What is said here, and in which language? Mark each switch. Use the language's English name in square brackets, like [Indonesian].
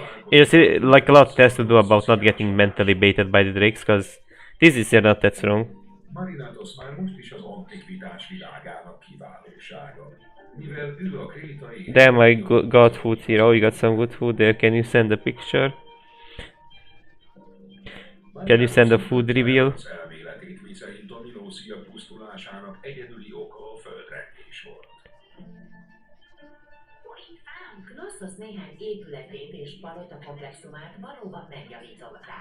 [English] You see, like a lot has to do about not getting mentally baited by the drakes, because this is not that strong. [Hungarian] Marinatos már most is az antikvitás világának kiválósága. Mivel ő a krétai... [English] Damn, I got food here. Oh, you got some good food there. Can you send a picture? Can you send a food reveal? [Hungarian] Az elméletét, miszerint a Minószia pusztulásának egyedüli oka a földrengés volt. Knossos néhány épületét és palota komplexumát valóban megjavította.